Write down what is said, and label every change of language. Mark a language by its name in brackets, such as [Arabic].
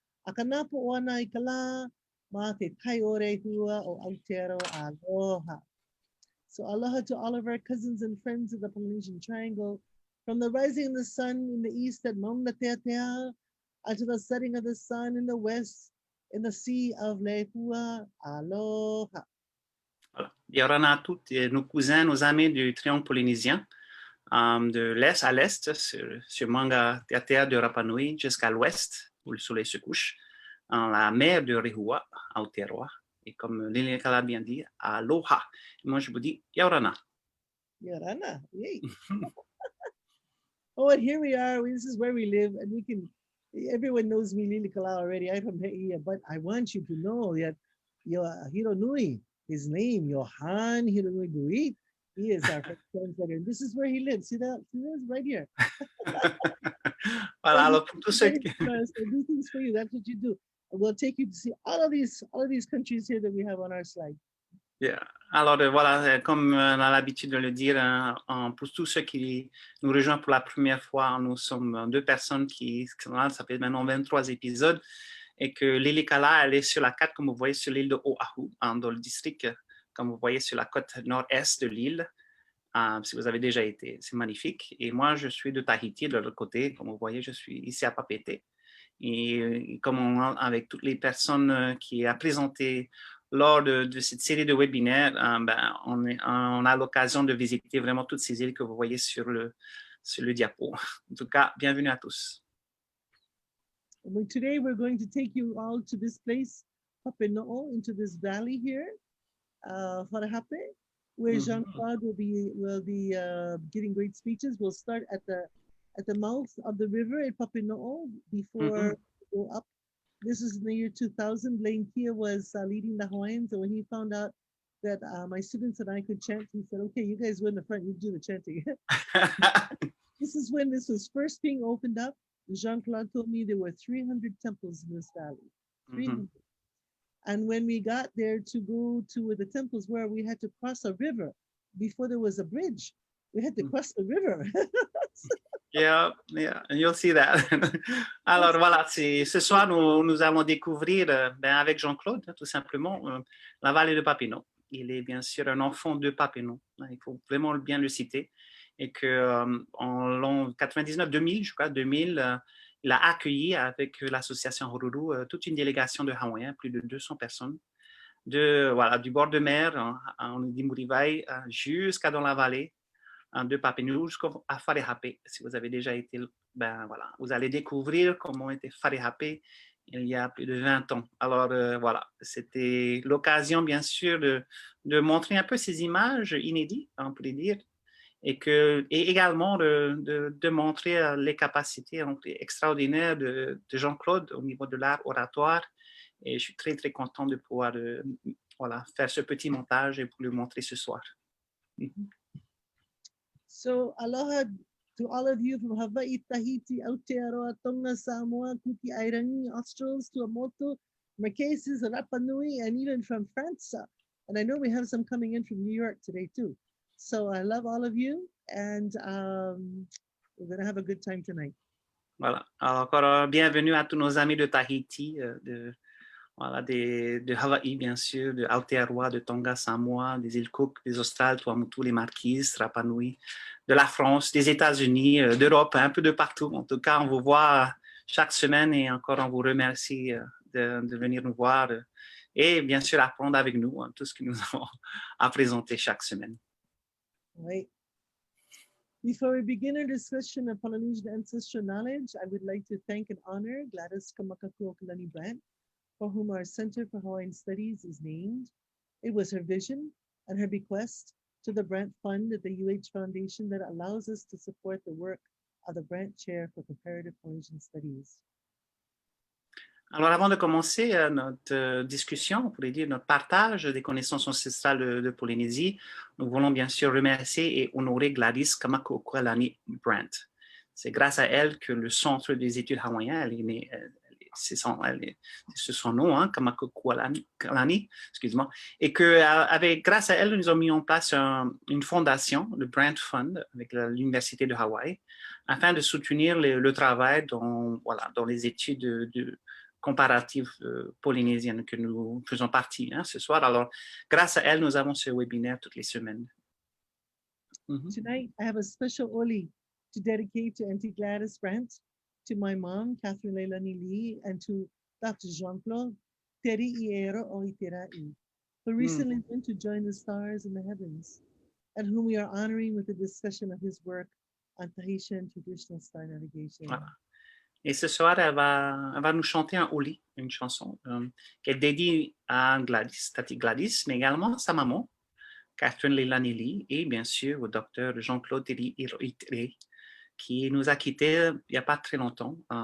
[Hawaiian] Akana po ana I kala. Ma te Teriʻioteraʻi o Aotearoa aloha. [English] So aloha to all of our cousins and friends of the Polynesian Triangle, from the rising of the sun in the east at Mauna Teatea, to the setting of the sun in the west, in the sea of Lehua, aloha. [French] Voilà. Yorana à toutes nos cousins, nos amis du triangle polynésien, de l'est à l'est, sur Mauna Teatea de Rapanui, jusqu'à l'ouest, où le soleil se couche, en la mer de Rehua, Aotearoa, Et comme Lilikalā bien dit, aloha. Et moi, je vous dis yaorana. [English] Yorana, yay. Oh, and here we are. This is where we live, and we can. Everyone knows me, Lilikalā, already. I'm from Hawaii, but I want you to know that your Hironui, his name, Johan Hironui Bouit, he is our first translator. And this is where he lives. See that? See this right here. [French] Voilà, alors pour tous ceux qui... [English] So do things for you. That's what you do. And we'll take you to see all of these countries here that we have on our slide. Yeah. [French] Alors voilà, comme on a l'habitude de le dire, pour tous ceux qui nous rejoignent pour la première fois, nous sommes deux personnes qui ça fait maintenant 23 épisodes, et que Lilikalā, elle est sur la carte, comme vous voyez, sur l'île de Oahu, dans le district, comme vous voyez, sur la côte nord-est de l'île. Si vous avez déjà été, c'est magnifique. Et moi, je suis de Tahiti, de l'autre côté. Comme vous voyez, je suis ici à Papeete. Et comme avec toutes les personnes qui ont présenté lors de cette série de webinaires, on a l'occasion de visiter vraiment toutes ces îles que vous voyez sur le diapo. En tout cas, bienvenue à tous. [English] Today, we're going to take you all to this place, Papeno'o, into this valley here, Wharahape, where Jean-Claude will be giving great speeches. We'll start at the mouth of the river at Papeno'o before we go up. This is in the year 2000. Blaine Kia was leading the Hawaiians, and when he found out that my students and I could chant, he said, "Okay, you guys were in the front, you do the chanting." This is when this was first being opened up. Jean-Claude told me there were 300 temples in this valley. 300. And when we got there to go to where the temples were, we had to cross a river. Before there was a bridge, we had to cross the river. Yeah, you'll see that. [French] Alors voilà, ce soir, nous allons découvrir avec Jean-Claude, tout simplement, la vallée de Papineau. Il est bien sûr un enfant de Papineau. Il faut vraiment bien le citer. Et qu'en l'an 99-2000, je crois, 2000, il a accueilli avec l'association Horuru toute une délégation de Hawaïens, plus de 200 personnes, du bord de mer, en Dimurivaï, jusqu'à dans la vallée de Papineau, jusqu'à Wharehape. Si vous avez déjà été, vous allez découvrir comment était Wharehape il y a plus de 20 ans. Alors c'était l'occasion, bien sûr, de montrer un peu ces images inédites, on pourrait dire, et également de montrer les capacités extraordinaires de Jean-Claude au niveau de l'art oratoire. Et je suis très, très content de pouvoir faire ce petit montage et pour le montrer ce soir. [English] So, aloha to all of you from Hawaii, Tahiti, Aotearoa, Tonga, Samoa, Kuki, Airangi, Australs, Tuamotu, Marquesas, Rapa Nui, and even from France. And I know we have some coming in from New York today too. So I love all of you, and we're going to have a good time tonight. [French] Voilà. Alors, encore bienvenue à tous nos amis de Tahiti, de Hawaï, bien sûr, de Aotearoa, de Tonga, Samoa, des îles Cook, des Australes, Tuamotu, les Marquises, Rapa Nui, de la France, des États-Unis, d'Europe, un peu de partout. En tout cas, on vous voit chaque semaine et encore on vous remercie de venir nous voir et bien sûr apprendre avec nous tout ce que nous avons à présenter chaque semaine. [English] Right. Before we begin our discussion of Polynesian ancestral knowledge, I would like to thank and honor Gladys Kamakakuokalani Brandt, for whom our Center for Hawaiian Studies is named. It was her vision and her bequest to the Brandt Fund at the UH Foundation that allows us to support the work of the Brandt Chair for Comparative Polynesian Studies. [French] Alors, avant de commencer notre discussion, on pourrait dire notre partage des connaissances ancestrales de Polynésie, nous voulons bien sûr remercier et honorer Gladys Kamakakuokalani Brandt. C'est grâce à elle que le Centre des études hawaïennes est né. C'est son nom, Kamakakuokalani, excuse-moi, et grâce à elle, nous avons mis en place une fondation, le Brandt Fund, avec l'Université de Hawaï, afin de soutenir le travail dans les études comparatives polynésiennes que nous faisons partie ce soir. Alors, grâce à elle, nous avons ce webinaire toutes les semaines. [English] Tonight, I have a special oli to dedicate to Auntie Gladys Brandt, to my mom, Catherine Leilani Lee, and to Dr. Jean-Claude Teriʻioteraʻi, who recently went to join the stars in the heavens, and whom we are honoring with a discussion of his work on Tahitian traditional star navigation. [French] Voilà. Et ce soir, elle va nous chanter un oli, une chanson qu'elle dédie à Gladys, Tati Gladys, mais également à sa maman, Catherine Lelanili, et bien sûr au docteur Jean-Claude Teriʻioteraʻi, qui nous a quittés il n'y a pas très longtemps.